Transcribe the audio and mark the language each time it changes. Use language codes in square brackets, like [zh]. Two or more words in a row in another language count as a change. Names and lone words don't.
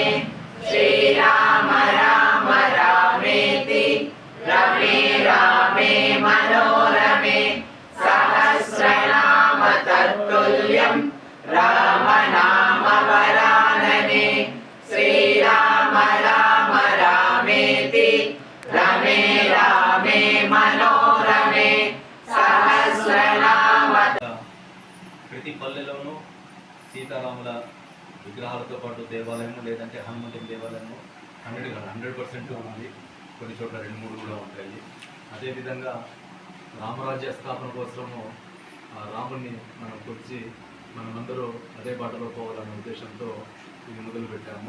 [sa] श्रीराम राम रामेति रमे रामे मनोरमे सहस्रनाम तत्तुल्यं राम नाम वरानने। श्रीराम राम रामेति रमे रामे मनोरमे सहस्रनाम। [te] ప్రతి పల్లెలోనూ సీతారాముల విగ్రహాలతో పాటు దేవాలయము లేదంటే హనుమంతుని దేవాలయము 100% ఉంది. కొన్ని చోట్ల 2-3 కూడా ఉంటాయి. అదేవిధంగా రామరాజ్య స్థాపన కోసము రాముని మనం కొలిచి మనమందరూ అదే బాటలో పోవాలనే ఉద్దేశంతో ఇది మొదలుపెట్టాము.